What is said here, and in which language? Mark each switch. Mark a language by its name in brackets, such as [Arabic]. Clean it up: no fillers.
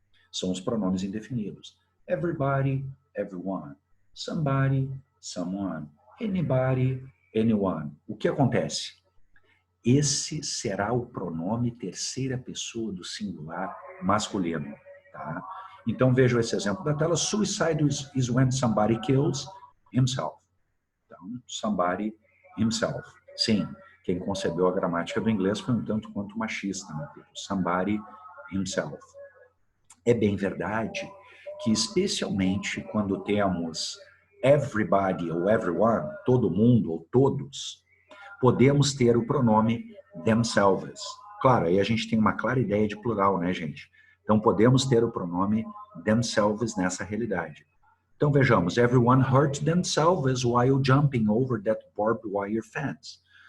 [Portuguese] São os pronomes indefinidos. Everybody, everyone. [English] Somebody, someone. Anybody, anyone. [Portuguese] O que acontece? Esse será o pronome terceira pessoa do singular masculino. Tá? Então vejam esse exemplo da tela. [English] Suicide is when somebody kills himself. Então, somebody himself. [Portuguese] Sim, quem concebeu a gramática do inglês foi um tanto quanto machista, né? [English] Somebody himself. [Portuguese] É bem verdade que, especialmente quando temos everybody ou everyone, todo mundo ou todos, podemos ter o pronome themselves. Claro, aí a gente tem uma clara ideia de plural, né, gente? Então, podemos ter o pronome themselves nessa realidade. Então, vejamos. [English] Everyone hurt themselves while jumping over that barbed wire fence.